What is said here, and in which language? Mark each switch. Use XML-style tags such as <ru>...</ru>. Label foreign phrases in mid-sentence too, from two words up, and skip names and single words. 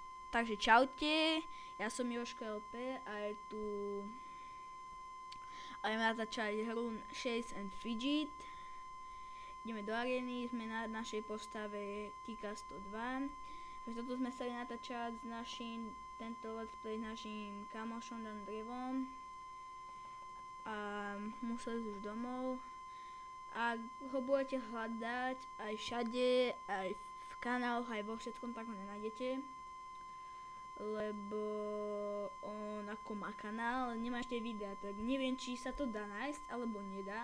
<sk>Takže čaute, ja som Jožko LP a je tu... A ideme natáčať hru Shades and Fidget. Ideme do arény, sme na našej postave Kika 102. Takže toto sme chceli natáčať s našim, tento</sk> <en>let's play</en> <sk>s našim kamošom Dandrevom. A museli už domov. Ak ho budete hľadať aj všade, aj v kanáloch, aj vo všetkom, tak ho nenájdete. Lebo on ako má kanál, nemá ešte videa, tak neviem, či sa to dá nájsť, alebo nedá.</sk>